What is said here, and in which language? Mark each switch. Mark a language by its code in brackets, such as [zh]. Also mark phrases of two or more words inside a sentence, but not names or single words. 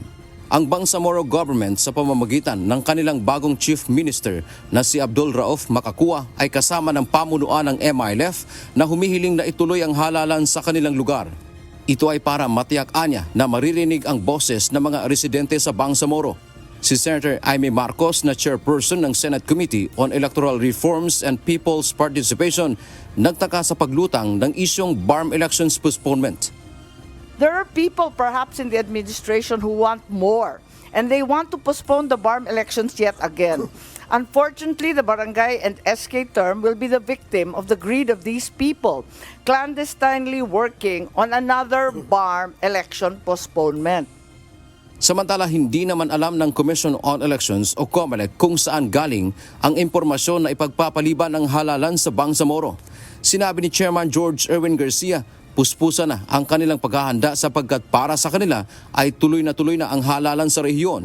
[tl] Ang Bangsamoro government sa pamamagitan ng kanilang bagong Chief Minister na si Abdul Rauf Makakua ay kasama ng pamunuan ng MILF na humihiling na ituloy ang halalan sa kanilang lugar. Ito ay para matiyak-anya na maririnig ang boses ng mga residente sa Bangsamoro. Si Senator Aimee Marcos na chairperson ng Senate Committee on Electoral Reforms and People's Participation nagtaka sa paglutang ng isyong [en] BARM elections postponement. There are people perhaps in the administration who want more and they want to postpone the BARM elections yet again. Unfortunately, the barangay and SK term will be the victim of the greed of these people, clandestinely working on another BARM election postponement. [tl] Samantala, hindi naman alam ng Commission on Elections o COMELEC kung saan galing ang impormasyon na ipagpapaliban ng halalan sa Bangsamoro. Sinabi ni Chairman George Erwin Garcia, puspusa na ang kanilang paghahanda sapagkat para sa kanila ay tuloy na ang halalan sa rehiyon.